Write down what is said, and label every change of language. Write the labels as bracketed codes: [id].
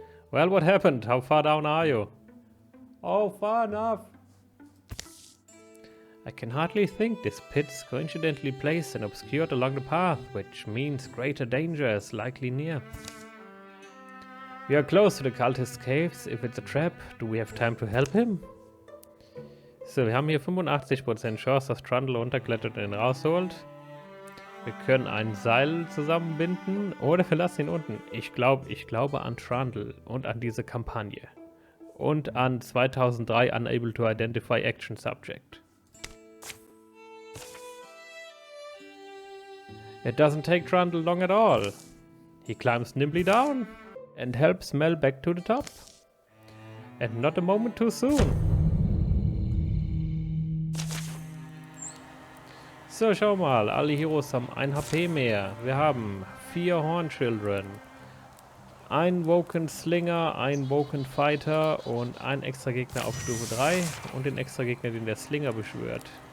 [en] Well, what happened? How far down are you? Oh, far enough. I can hardly think. This pit's coincidentally placed and obscured along the path, which means greater danger is likely near. We are close to the cultist caves. If it's a trap, do we have time to help him? [de] So, wir haben hier 85% Chance, dass Trundle runterklettert und ihn rausholt. Wir können ein Seil zusammenbinden oder wir lassen ihn unten. Ich glaube an Trundle und an diese Kampagne. Und an 2003 [en] Unable to Identify Action Subject. It doesn't take Trundle long at all. He climbs nimbly down and helps Mel back to the top. And not a moment too soon. [de] So, schau mal, alle Heroes haben 1 HP mehr. Wir haben 4 Horn Children, 1 Woken Slinger, 1 Woken Fighter und 1 extra Gegner auf Stufe 3 und den extra Gegner, den der Slinger beschwört.